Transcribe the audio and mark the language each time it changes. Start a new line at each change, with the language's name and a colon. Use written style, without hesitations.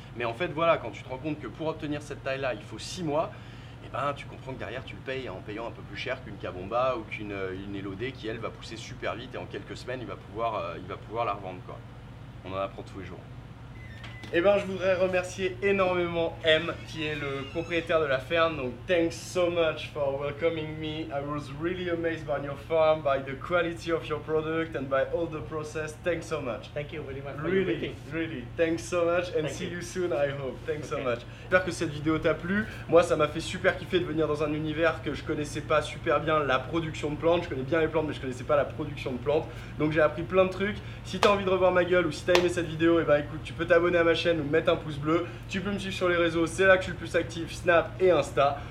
French: Mais en fait voilà, quand tu te rends compte que pour obtenir cette taille là il faut 6 mois, et ben tu comprends que derrière tu le payes en payant un peu plus cher qu'une Kabomba ou qu'une Elodée qui elle va pousser super vite et en quelques semaines il va pouvoir la revendre, quoi. On en apprend tous les jours. Eh ben, je voudrais remercier énormément M, qui est le propriétaire de la ferme.
English: Donc, thanks so much for welcoming me. I was really amazed by your farm, by the quality of your product and by all the process. Thanks so much. Thank you very much for your meeting. Really. Thanks so much and see you soon, I hope. Thanks so much.
French: J'espère que cette vidéo t'a plu. Moi, ça m'a fait super kiffer de venir dans un univers que je connaissais pas super bien, la production de plantes. Je connais bien les plantes, mais je connaissais pas la production de plantes. Donc, j'ai appris plein de trucs. Si t'as envie de revoir ma gueule ou si t'as aimé cette vidéo, eh ben écoute, tu peux t'abonner à ma chaîne chaîne ou mettre un pouce bleu. Tu peux me suivre sur les réseaux, c'est là que je suis le plus actif, Snap et Insta.